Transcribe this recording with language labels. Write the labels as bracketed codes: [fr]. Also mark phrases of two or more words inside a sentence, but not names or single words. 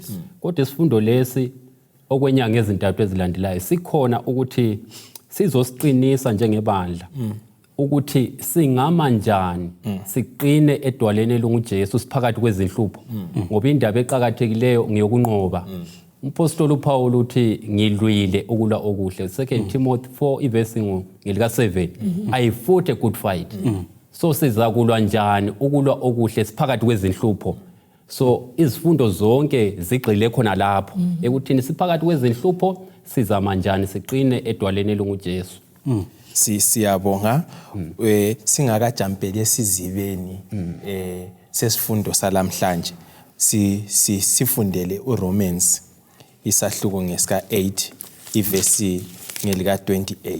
[nd] Kodwa isifundo lesi okwenyanga ezintathu ezilandelayo sikhona ukuthi sizosiqinisa njengebandla ukuthi singama njani siqine edwaleni elunguJesu siphakathi kwezinhlupho ngoba indaba eqhakathekileyo ngiyokunqoba Umpostoli uPaul uthi ngilwile ukulwa okuhle. 2 Timothy 4 ivesi ngelika 7. [en] I fought a good fight. [nd] So siza kulwa njani ukulwa okuhle siphakathi kwezinhlupho. So izifundo zonke zigxile khona lapho ekuthini siphakathi kwezinhlupho sizama njani siqine edwaleni lunguJesu. Siyabonga singakajampeli esizibeni sesifundo salamhlanje sifundele uRomans isahluko ngesika 8 ivesi ngelika 28.